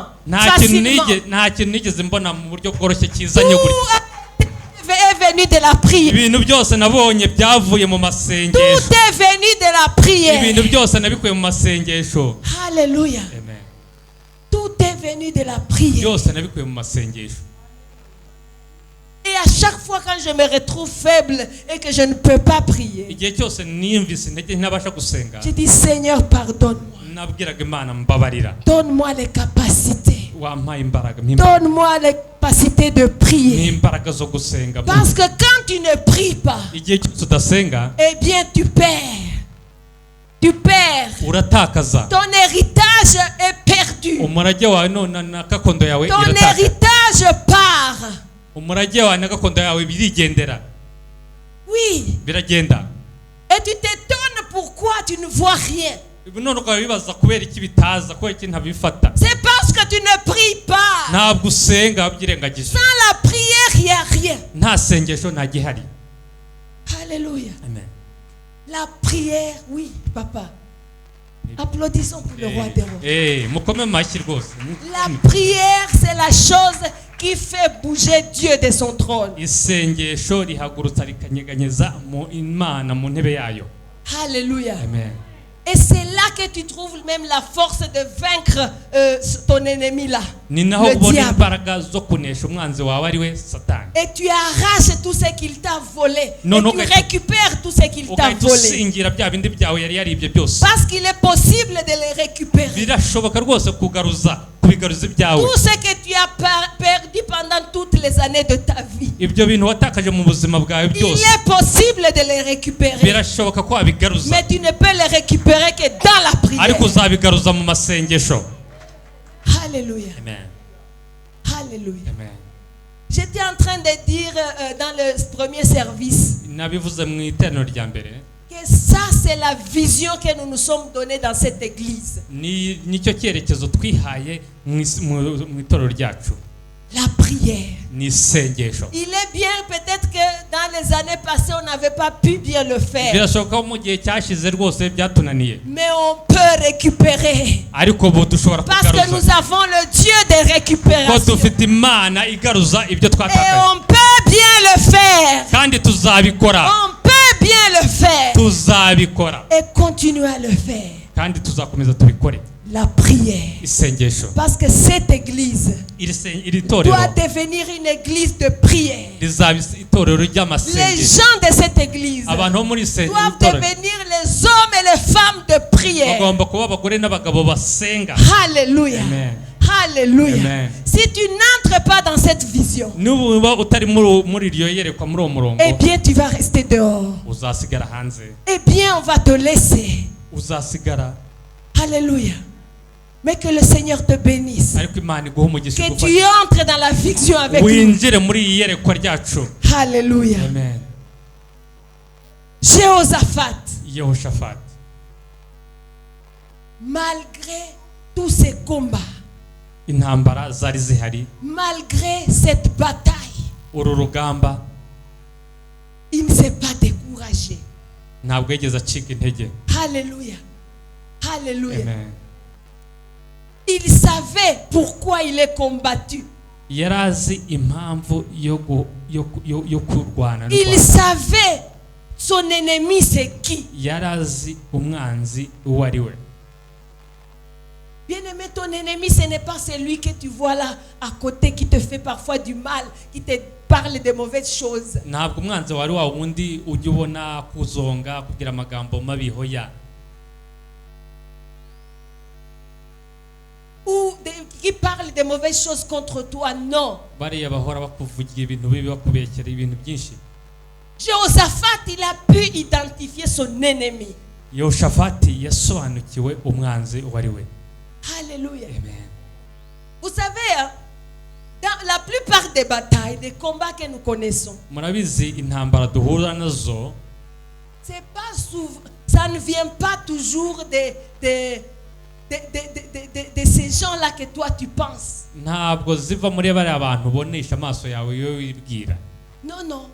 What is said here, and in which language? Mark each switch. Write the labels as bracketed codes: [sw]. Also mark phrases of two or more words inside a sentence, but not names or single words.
[rw] Nta [fr] facilement. [rw] kintu nigeze mbona mu buryo bworoshye kizanye gutya. [fr] Tout est venu de la prière. [rw] Ibintu byose nabonye byavuye mu masengesho. [fr] Tout est venu de la prière. [rw] Ibintu byose nabikuye mu masengesho. Alléluia. Amen. [fr] Tout est venu de la prière. [rw] Byose nabikuye mu masengesho. [fr] Et à chaque fois quand je me retrouve faible et que je ne peux pas prier, [rw] Igihe cyose niyumvise intege ntabasha gusenga [fr] je dis Seigneur, pardonne-moi. [rw] nabwiraga Imana mbabarira. [fr] Donne-moi les capacités. [rw] Wampaye imbaraga [fr] Donne-moi les capacités de prier. [rw] n'imbaraga zo gusenga. [fr] Parce que quand tu ne pries pas, [rw] Igihe cyose udasenga [fr] eh bien tu perds. Tu perds. [rw] uratakaza. [fr] Ton héritage est perdu. [rw] Umurage wawe none na gakondo yawe [fr] Ton [rw] iratakaza. [fr] héritage part. [rw] Umurage wawe na gakondo yawe birigendera. [fr] Oui. [rw] Biragenda. [fr] Et tu t'étonnes pourquoi tu ne vois rien. [rw] None ukaba bibaza kubera iki bitaza, kubera iki ntabifata. [fr] C'est parce que tu ne pries pas. [rw] Ntabwo usenga wabyirengagije. [fr] Sans la prière, il n'y a rien. [rw] Nta sengesho nta gihari. Alléluia. Amen. [fr] La prière, oui, papa. Applaudissons pour le roi des rois. [rw] Mukome mashyi rwose. [fr] La prière, c'est la chose qui fait bouger Dieu de son trône. [rw] Isengesho rihagurutsa rikanyeganyeza mu Imana mu ntebe yayo. Alléluia. Amen. [fr] Et c'est là que tu trouves même la force de vaincre ton ennemi là, [rw] Ni naho [fr] le [rw] ubona [fr] diable. [rw] imbaraga zo kunesha umwanzi wawe ari we Satani. [fr] Et tu arraches tout ce qu'il t'a volé. Non, et non, tu [rw] ugahita- [fr] récupères tout ce qu'il t'a [rw] Ugahita [fr] volé. [rw] usingira bya bindi byawe yari yaribye byose. [fr] Parce qu'il est possible de les récupérer. [rw] Birashoboka rwose kubigaruza ibyawe. [fr] Tout ce que tu as perdu pendant toutes les années de ta vie, [rw] Ibyo bintu watakaje mu buzima bwawe [fr] il [rw] byose [fr] est possible de les récupérer. [rw] birashoboka ko wabigaruza. [fr] Mais tu ne peux les récupérer que dans la prière. [rw] Ariko uzabigaruza mu masengesho. Alléluia. Amen. Alléluia. Amen. [fr] J'étais en train de dire dans le premier service [rw] Nabivuze mu iteraniro rya mbere. [fr] que ça c'est la vision que nous nous sommes donnée dans cette église. [rw] Nicyo cyerekezo twihaye mu itorero ryacu. [fr] La prière. [rw] Ni isengesho. [fr] Il est bien peut-être que dans les années passées on n'avait pas pu bien le faire. [rw] Birashoboka ko mu gihe cyashize rwose byatunaniye. [fr] Mais on peut récupérer. [rw] Ariko ubu dushobora [fr] Parce que [rw] kugaruza. [fr] nous avons le Dieu de [rw] Ko [fr] récupération. [rw] dufite Imana igaruza ibyo [fr] Et [rw] twatakaje. [fr] on peut bien le faire. [rw] Kandi tuzabikora. [fr] On peut bien le faire. [rw] Tuzabikora. [fr] Et continuer à le faire. [rw] Kandi tuzakomeza tubikore. [fr] La prière. [rw] Isengesho. [fr] Parce que cette église [rw] Iri torero [fr] doit devenir une église de prière. [rw] rizaba itorero [fr] Les [rw] ry'amasengesho. [fr] gens de cette église [rw] Abantu bo muri [fr] doivent [rw] torero [fr] devenir les hommes et les femmes de prière. [rw] bagomba kuba abagore n'abagabo basenga. Alléluia. Amen. Alléluia. Amen. [fr] Si tu n'entres pas dans cette vision, [rw] Nuba utari muri iryo yerekwa muri uwo murongo [fr] eh bien tu vas rester dehors. [rw] uzasigara hanze. [fr] Eh bien on va te laisser. [rw] Uzasigara. Alléluia. [fr] Mais que le Seigneur te bénisse. [rw] Ariko Imana iguhe umugisha [fr] Que [rw] ugufashe. [fr] tu entres dans la vision avec lui. [rw] Winjire muri iyi yerekwa ryacu. Alléluia. Amen. [fr] Jéhoshaphat, [rw] Yehoshafati. [fr] malgré tous ces combats, [rw] Intambara zari zihari. [fr] malgré cette bataille, [rw] Uru rugamba [fr] il ne s'est pas découragé. [rw] ntabwo yigeze acika intege. Alléluia. Alléluia. Amen. [fr] Il savait pourquoi il est combattu. [rw] Yari azi impamvu yo kurwana. [fr] Il savait son ennemi c'est qui. [rw] Yari azi umwanzi uwo ari we. [fr] Bien-aimé, ton ennemi, ce n'est pas celui que tu vois là à côté qui te fait parfois du mal, qui te parle de mauvaises choses. [rw] Ntabwo umwanzi wari wa wundi ujya ubona kuzonga kugira amagambo mabi hoya. [fr] Ou qui parle de mauvaises choses contre toi, non. [rw] Bariya bahora bakuvugira ibintu bibi bakubekera ibintu byinshi. [fr] Jéhoshaphat, il a pu identifier son ennemi. [rw] Yehoshafati yasobanukiwe umwanzi uwo ari we. Alléluia. Amen. [fr] Vous savez, hein, dans la plupart des batailles, des combats que nous connaissons, [rw] murabizi intambara duhura nazo [fr] c'est pas souvent, ça ne vient pas toujours de ces gens-là que toi tu penses. [rw] ntabwo ziva muri bari abantu bonesha amaso yawe yo wibwira. [fr] Non, non.